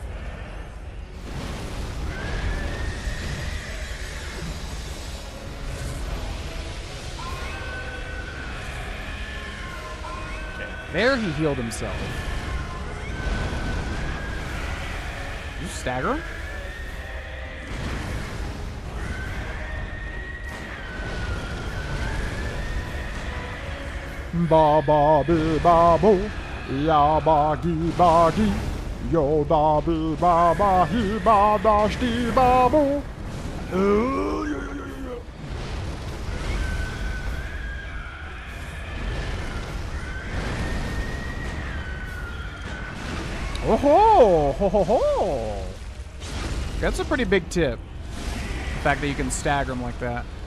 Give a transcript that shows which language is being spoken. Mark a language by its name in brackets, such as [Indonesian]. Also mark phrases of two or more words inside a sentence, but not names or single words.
[English] Okay, there he healed himself. Did you stagger him? Ba ba bee ba boo. Ya ba gee ba gee. Yo da bee ba ba hee ba da shti ba boo. Oh ho ho ho ho! That's a pretty big tip. The fact that you can stagger them like that.